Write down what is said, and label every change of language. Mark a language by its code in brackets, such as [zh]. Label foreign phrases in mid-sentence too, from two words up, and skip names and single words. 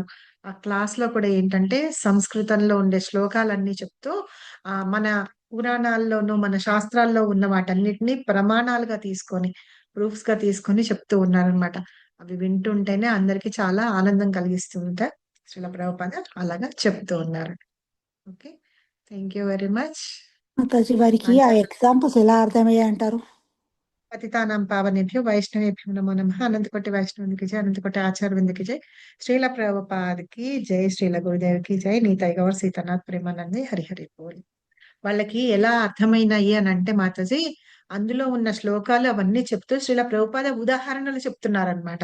[te] ఆ క్లాస్ లో కూడా ఏంటంటే సంస్కృతంలో ఉండే శ్లోకాలన్నీ చెప్తూ మన పురాణాల్లోనూ మన శాస్త్రాల్లో ఉన్న వాటన్నిటిని ప్రమాణాలుగా తీసుకొని ప్రూఫ్స్ గా తీసుకొని చెప్తూ ఉన్నారనమాట. అవి వింటుంటేనే అందరికి చాలా ఆనందం కలిగిస్తూ ఉంటాయి. శ్రీల ప్రభుపాద అలాగా చెప్తూ ఉన్నారు. [en] okay, thank you very much. [te] మాతాజీ వారికి ఆ ఎగ్జాంపుల్స్ ఎలా అర్థమయ్యాయి అంటారు? [sa] పతితానాం పావనేభ్యో వైష్ణవేభ్యో నమో నమః. [te] అనంతకోటి వైష్ణవునికి జై, అనంతకోటి ఆచార్యవిందకి జై, శ్రీల ప్రభుపాదకి జై, శ్రీల గురుదేవికి జై, [bn] নিতাই গৌর সীতানাথ প্রেমানন্দে হরিহরি বোল. [te] వాళ్ళకి ఎలా అర్థమైనాయి అని అంటే మాతాజీ అందులో ఉన్న శ్లోకాలు అవన్నీ చెప్తూ శ్రీల ప్రభుపాద ఉదాహరణలు చెప్తున్నారనమాట.